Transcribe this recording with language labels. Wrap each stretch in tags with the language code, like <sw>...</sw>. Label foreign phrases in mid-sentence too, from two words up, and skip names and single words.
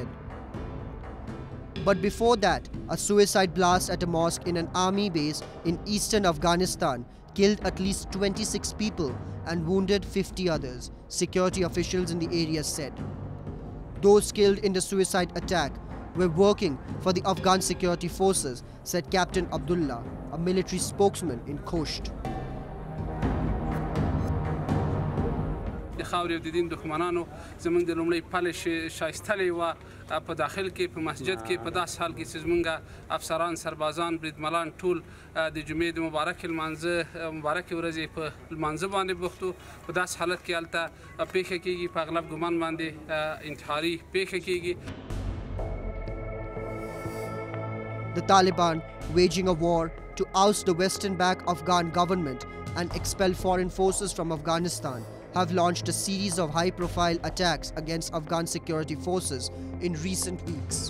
<en>But before that, a suicide blast at a mosque in an army base in eastern Afghanistan killed at least 26 people and wounded 50 others, security officials in the area said. Those killed in the suicide attack were working for the Afghan security forces, said Captain Abdullah, a military spokesman in Khost.</en> <ps>خاورې د دین دښمنانو زمونږ د لومړی پل شایستلې وه په داخل کې په مسجد کې په داسې حال کې چې زمونږ افسران سربازان بریدملان ټول د جمعې د مبارکې مبارکې ورځې په لمانځه باندې بوخت وو په داسې حالت کې هلته پیښه کېږي په اغلب ګمان باندې انتحاري پیښه کېږي.</ps> <en>The Taliban, waging a war to oust the western-backed Afghan government and expel foreign forces from Afghanistan, have launched a series of high-profile attacks against Afghan security forces in recent weeks.</en>